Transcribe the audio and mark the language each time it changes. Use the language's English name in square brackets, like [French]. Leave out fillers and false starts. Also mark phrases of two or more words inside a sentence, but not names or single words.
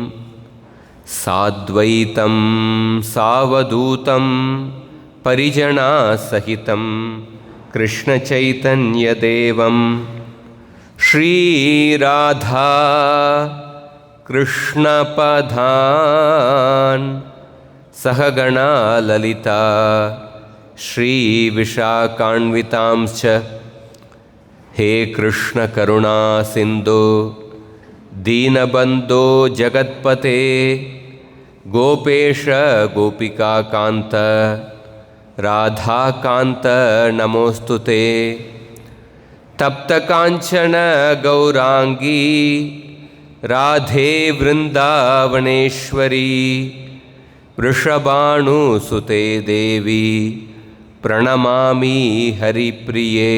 [Sanskrit] साद्वैतं सावधूतं परिजन सहितं कृष्णचैतन्यदेवं श्रीराधा कृष्णपादान् सहगण ललिता श्रीविशाखान्वितांश्च. हे कृष्ण करुणा सिन्धो दीनबन्धो जगत्पते गोपेश गोपिकाकान्त राधाकान्त नमोस्तुते. तप्तकाञ्चन गौरांगी राधे वृन्दावनेश्वरी वृषभानुसुते देवी प्रणमामि हरिप्रिये.